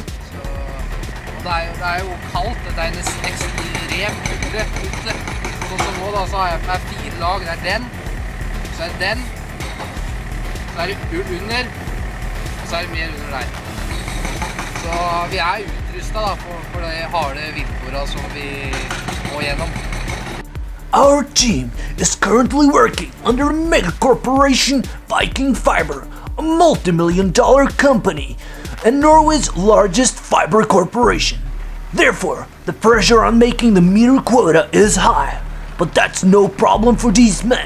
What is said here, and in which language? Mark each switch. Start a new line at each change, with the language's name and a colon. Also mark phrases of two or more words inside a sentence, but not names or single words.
Norwegian: Det er jo kaldt, det er en ekstrem kulde ute. Sånn som nå da, så har jeg med 4 lag. Det er den, så er det den, så er det ull under, og så er det mer under der. Så vi er utrustet da for de harde vilkårene som vi må gjennom.
English: Our team is currently working under a mega corporation, Viking Fiber, a multi-million-dollar company and Norway's largest fiber corporation. Therefore, the pressure on making the meter quota is high, but that's no problem for these men.